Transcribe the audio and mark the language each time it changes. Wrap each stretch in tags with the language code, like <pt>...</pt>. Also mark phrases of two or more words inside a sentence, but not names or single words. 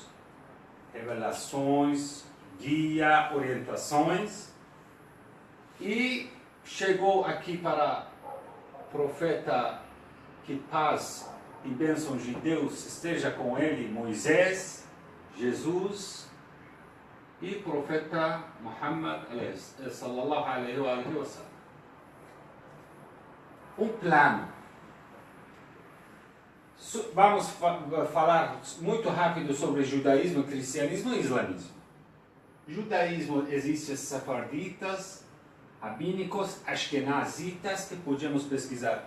<pt>Revelações, guia, orientações. E chegou aqui para o profeta, que paz e bênção de Deus esteja com ele, Moisés, Jesus e profeta Muhammad</pt> <ar>صلى الله عليه وسلم.</ar> <pt>Um plano. Vamos falar muito rápido sobre judaísmo, cristianismo e islamismo. Judaísmo existe sefarditas, rabínicos, ashkenazitas, que podemos pesquisar.</pt>